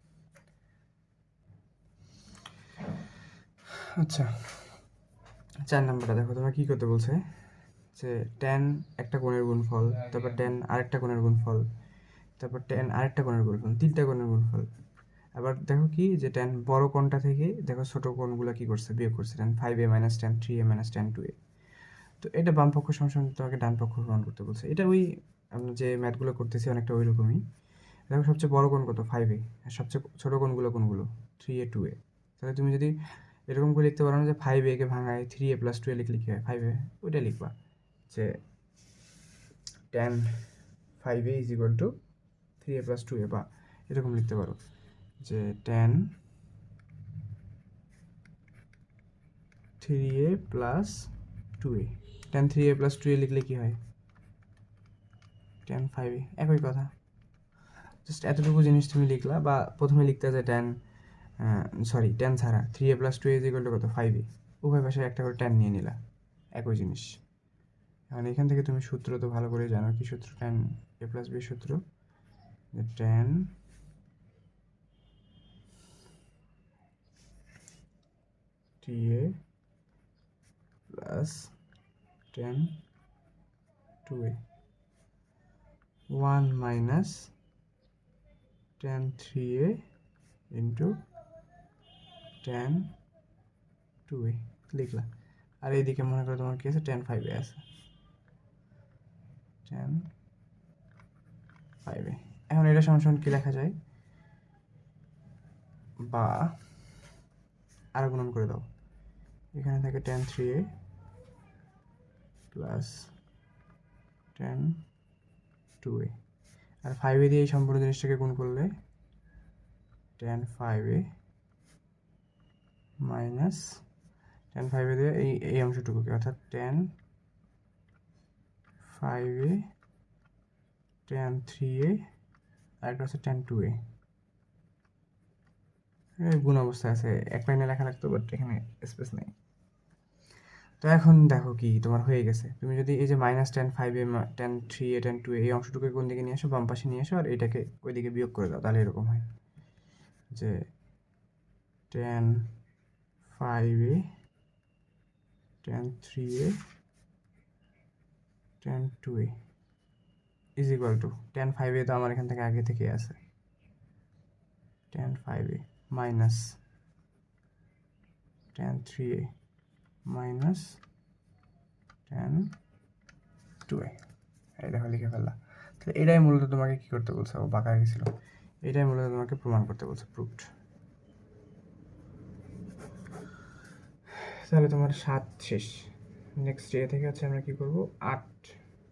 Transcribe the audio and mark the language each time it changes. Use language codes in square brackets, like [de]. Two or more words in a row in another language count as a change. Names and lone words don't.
[bn] আচ্ছা, 4 নাম্বারটা দেখো, তোমার কী করতে বলছে? যে tan একটা কোণের গুণফল, তারপর tan আরেকটা কোণের গুণফল, তারপর tan আরেকটা কোণের গুণফল, 3টা কোণের গুণফল। আবার দেখো কি যে tan বড় কোণটা থেকে দেখো ছোট কোণগুলো কি করছে? বিয়োগ করছে, tan 5a - tan 3a - tan 2a। তো এটা বাম পক্ষ সমান তোমাকে ডান পক্ষ প্রমাণ করতে বলছে। এটা ওই আমরা যে ম্যাথগুলো করতেছি অনেকটা ওই রকমই। দেখো সবচেয়ে বড় কোণ কত? 5a, আর সবচেয়ে ছোট কোণগুলো কোনগুলো? 3a 2a। তাহলে তুমি যদি এরকম করে লিখতে পারো না যে 5a কে ভাঙায় 3a + 2a লিখলে কী হয়? 5a, ওইটা লিখবা যে tan 5a [en] is equal to [bn] 3a প্লাস 2a, বা এরকম লিখতে পারো যে tan 3a প্লাস 2a। tan 3a প্লাস 2a লিখলে কি হয়? tan 5a, একই কথা। জাস্ট এতটুকু জিনিস তুমি লিখলা, বা প্রথমে লিখতে যে tan tan ছাড়া 3a প্লাস 2a [en] is equal to [bn] কত? 5a। উভয় পাশে একটা করে tan নিয়ে নিলা, একই জিনিস। এখন এখান থেকে তুমি সূত্র তো ভালো করে জানো, কি সূত্র? tan a প্লাস b সূত্র, যে tan 3a প্লাস tan 2a 1 মাইনাস tan 3a ইন্টু tan 2a লিখলা। আর এইদিকে মনে করো তোমার কি আছে? tan 5a আছে, tan 5a। এখন এটা সমান কি লেখা যায়? বা আরো গুণন করে দাও, এখানে থাকে tan 3a প্লাস tan 2a, আর 5a দিয়ে এই সম্পূর্ণ জিনিসটাকে গুণ করলে tan 5a মাইনাস tan 5a দিয়ে এই অংশটুকুকে, অর্থাৎ tan 5a tan 3a, আর একটা হচ্ছে tan 2a। গুণ অবস্থায় আছে, এক লাইনে লেখা লাগতো, বাট এখানে স্পেস নেই। তো এখন দেখো কি তোমার হয়ে গেছে। তুমি যদি এই যে মাইনাস tan 5a tan 3a tan 2a এই অংশটুকু কোন দিকে নিয়ে আসো? বাম পাশে নিয়ে আসো, আর এটাকে ওইদিকে বিয়োগ করে দাও, তাহলে এরকম হয় যে tan 5a tan 3a tan 2a [en] is equal to [bn] tan 5a তো আমার এখান থেকে আগে থেকে আছে, tan 5a মাইনাস tan 3a মাইনাস tan 2a। এই দেখো লিখে ফেললা। তাহলে এটাই মূলত তোমাকে কি করতে বলছে? ও বাঁকা গেছিল। এটাই মূলত তোমাকে প্রমাণ করতে বলছে, প্রুফড। তাহলে তোমার 7 শেষ। [en] next day [bn] থেকে হচ্ছে আমরা কি করব? 8 করব।